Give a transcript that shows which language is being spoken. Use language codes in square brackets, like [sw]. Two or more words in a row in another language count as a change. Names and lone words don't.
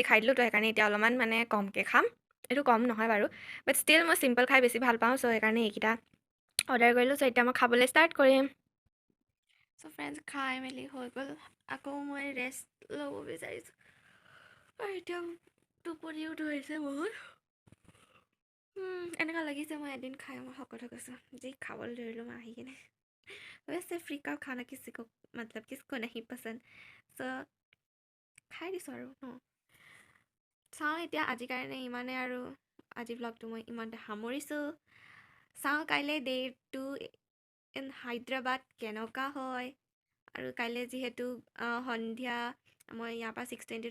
[as] খাই দিলোঁ তো সেইকাৰণে এতিয়া অলপমান মানে কমকৈ খাম এইটো কম নহয় বাৰু [en] but still [as] মই চিম্পল খাই বেছি ভাল পাওঁ চ' সেইকাৰণে এইকেইটা অৰ্ডাৰ কৰিলোঁ চ' এতিয়া মই খাবলৈ ষ্টাৰ্ট কৰিম চ' ফ্ৰেণ্ডছ খাই মেলি হৈ গ'ল আকৌ মই ৰেষ্ট ল'ব বিচাৰিছোঁ আৰু এতিয়া টোপনিও ধৰিছে বহুত এনেকুৱা লাগিছে মই এদিন খাই মই শকত হৈ গৈছোঁ যি খাবলৈ ধৰিলোঁ মই আহি কিনে [hi] वैसे फ्री का खाना किसी को मतलब किसको नहीं पसंद [as] চ' খাই দিছোঁ আৰু চাওঁ এতিয়া আজিৰ কাৰণে ইমানে আৰু আজি ব্লগটো মই ইমানতে সামৰিছোঁ চাওঁ কাইলৈ [en] day 2 in Hyderabad [as] কেনেকুৱা হয় আৰু কাইলৈ যিহেতু সন্ধিয়া মই ইয়াৰ পৰা 6:20